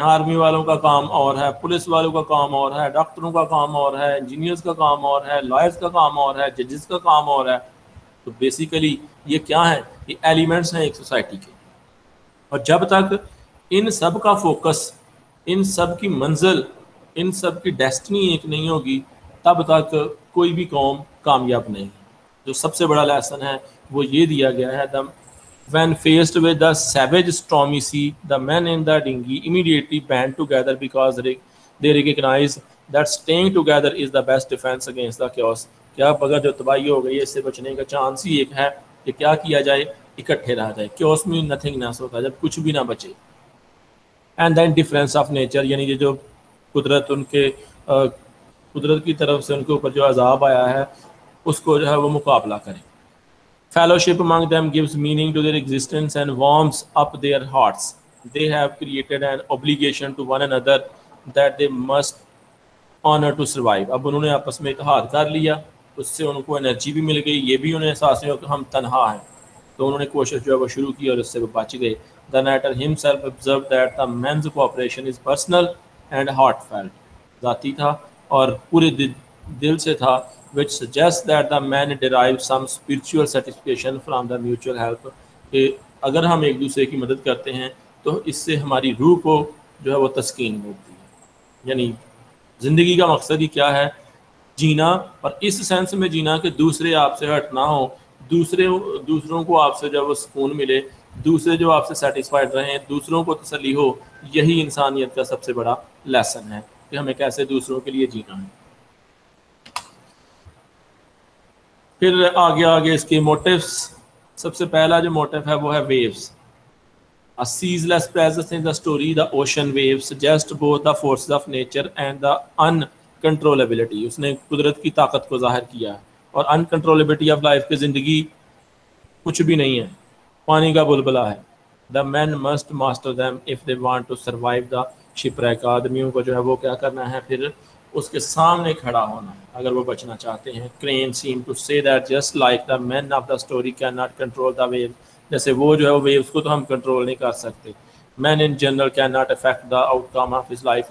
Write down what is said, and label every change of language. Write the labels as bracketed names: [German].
[Urdu] Army والوں کا کام اور ہے, پولیس والوں کا کام اور ہے, ڈاکٹروں کا کام اور ہے, انجینئرز کا کام اور ہے, لائرز کا کام اور ہے, ججز کا کام اور ہے. تو بیسیکلی یہ کیا ہے؟ یہ ایلیمنٹس ہیں ایک سوسائٹی کے. اور جب تک ان سب کا فوکس, ان سب کی منزل, ان سب کی ڈیسٹنی ایک نہیں ہوگی, تب تک کوئی بھی قوم کامیاب نہیں. جو سب سے بڑا لیسن ہے وہ یہ دیا گیا ہے, [English] when faced with the savage stormy sea, the men in the dinghy immediately band together because they recognize that staying together is the best defense against the chaos. [Urdu] کیا اگر جو تباہی ہو گئی ہے اس سے بچنے کا چانس ہی ایک ہے کہ کیا کیا جائے, اکٹھے رہا جائے. کیوس میں نتھنگنیس ہوتا ہے جب کچھ بھی نہ بچے. [English] and the indifference of nature, [Urdu] یعنی یہ جو قدرت, ان کے قدرت کی طرف سے ان کے اوپر جو عذاب آیا ہے اس کو جو ہے وہ مقابلہ کریں. [English] Fellowship among them gives meaning to their existence and warms up their hearts. They have created an obligation to one another that they must honor to survive. [Urdu] اب انہوں نے آپس میں اتحاد کر لیا, اس سے ان کو انرجی بھی مل گئی, یہ بھی انہیں احساس نہیں ہو کہ ہم تنہا ہیں, تو انہوں نے کوشش جو ہے وہ شروع کی اور اس سے وہ بچ گئے. [English] The narrator himself observed that the men's cooperation is personal and heartfelt. [Urdu] ذاتی تھا اور پورے دل سے تھا, [English] which suggests that the men derive some spiritual satisfaction from the mutual help. [Urdu] کہ اگر ہم ایک دوسرے کی مدد کرتے ہیں تو اس سے ہماری روح کو جو ہے وہ تسکین ملتی ہے. یعنی زندگی کا مقصد ہی کیا ہے؟ جینا, اور اس سینس میں جینا کہ دوسرے آپ سے ہرٹ نہ ہو, دوسروں کو آپ سے جب وہ سکون ملے, دوسرے جو آپ سے سیٹسفائڈ رہیں, دوسروں کو تسلی ہو. یہی انسانیت کا سب سے بڑا لیسن ہے کہ ہمیں کیسے دوسروں کے لیے جینا ہے. پھر آگے اس کے موٹیوس. سب سے پہلا جو موٹیو ہے وہ ہے views. [English] A ceaseless presence in the story, the ocean waves suggest both the forces of nature and the uncontrollability. [Urdu] اس نے قدرت کی طاقت کو ظاہر کیا اور [English] uncontrollability of life. [Urdu] کی زندگی کچھ بھی نہیں ہے, پانی کا بلبلہ ہے. [English] The men must master them if they want to survive the shipwreck. [Urdu] آدمیوں کو جو ہے وہ کیا کرنا ہے؟ پھر اس کے سامنے کھڑا ہونا ہے اگر وہ بچنا چاہتے ہیں. [English] Crane seemed to say that just like the men of the story cannot control the wave, [Urdu] جیسے وہ جو ہے وہ ویوز کو تو ہم کنٹرول نہیں کر سکتے. [English] Man in general can not affect the outcome of his life.